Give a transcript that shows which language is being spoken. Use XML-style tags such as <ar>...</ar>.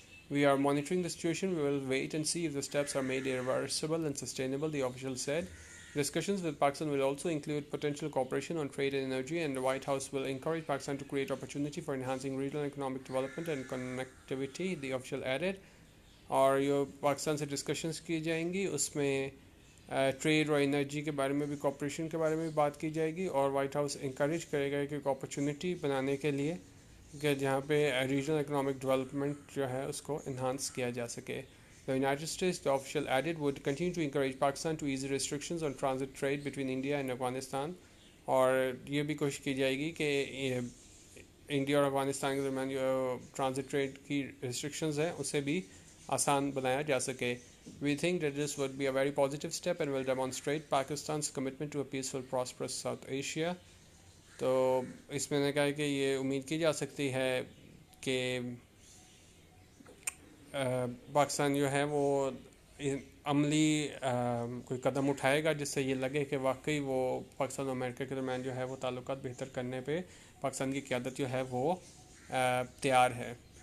<en>We are monitoring the situation. We will wait and see if the steps are made irreversible and sustainable, the official said. Discussions with Pakistan will also include potential cooperation on trade and energy, and the White House will encourage Pakistan to create opportunity for enhancing regional economic development and connectivity, the official added.</en> <ur>اور جو پاکستان سے discussions کی جائیں گی اس میں trade اور energy کے بارے میں بھی کوپریشن کے بارے میں بھی بات کی جائے گی, اور وائٹ ہاؤس انکریج کرے گا کہ ایک اپرچونٹی بنانے کے لیے کہ جہاں پہ ریجنل اکنامک ڈیولپمنٹ جو ہے اس کو انہانس کیا جا سکے.</ur> <en>The United States, the official added, would continue to encourage Pakistan to ease restrictions on transit trade between India and Afghanistan,</en> <ur>اور یہ بھی کوشش کی جائے گی کہ انڈیا اور افغانستان کے درمیان جو ٹرانزٹ ٹریڈ کی ریسٹرکشنز ہیں اسے بھی آسان بنایا جا سکے.</ur> <en>We think that this would be a very positive step and will demonstrate Pakistan's commitment to a peaceful, prosperous South Asia.</en> <ur>تو اس میں نے کہا کہ یہ امید کی جا سکتی ہے کہ پاکستان جو ہے وہ عملی کوئی قدم اٹھائے گا جس سے یہ لگے کہ واقعی وہ پاکستان اور امریکہ کے درمیان جو ہے وہ تعلقات بہتر کرنے پہ پاکستان کی قیادت جو ہے وہ تیار ہے.</ur>